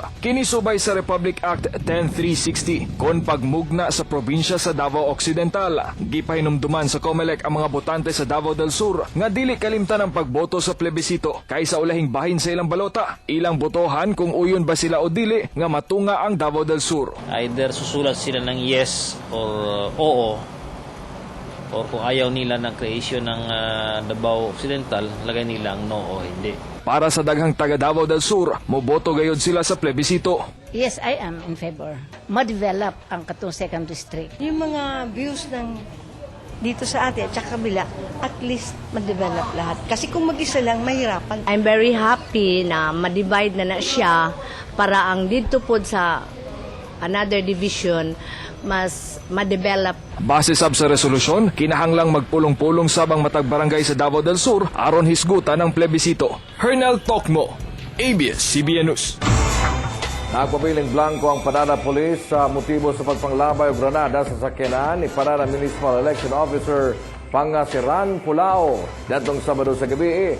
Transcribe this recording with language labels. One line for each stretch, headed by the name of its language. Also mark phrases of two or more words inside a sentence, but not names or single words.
Cebuano: Kinisubay sa Republic Act 10360 kon pagmugna sa probinsya sa Davao Occidental. Gipahinumduman sa COMELEC ang mga botante sa Davao del Sur nga dili kalimtan ang pagboto sa plebisito kaysa ulahing bahin sa ilang balota. Ilang botohan kung uyon ba sila o dili nga nga ang Davao del Sur.
Filipino: Either susulat sila ng yes or oo, or kung ayaw nila ng creation ng Davao Occidental, lagay nila ang no o hindi.
Cebuano: Para sa daghang taga Davao del Sur, moboto gayud sila sa plebisito.
English: Yes, I am in favor.
Cebuano: Ma-develop ang katong second district.
Filipino: Yung mga views ng dito sa atin at sa kabila, at least ma-develop lahat. Kasi kung mag-isa lang, mahirapan.
English: I'm very happy
Filipino: na ma-divide na siya para ang dito po sa another division mas ma-develop.
Cebuano: Base sab sa resolusyon, kinahanglang magpulong-pulong sabang matag barangay sa Davao del Sur aron hisgutan ang plebisito. Hernel Tokmo, ABS-CBN News. Nagpabiling blanco ang Panada Police sa motibo sa pagpanglabay o granada sa sakyanan ni Panada Municipal Election Officer Pangasiran Pulao datong Sabado sa gabi.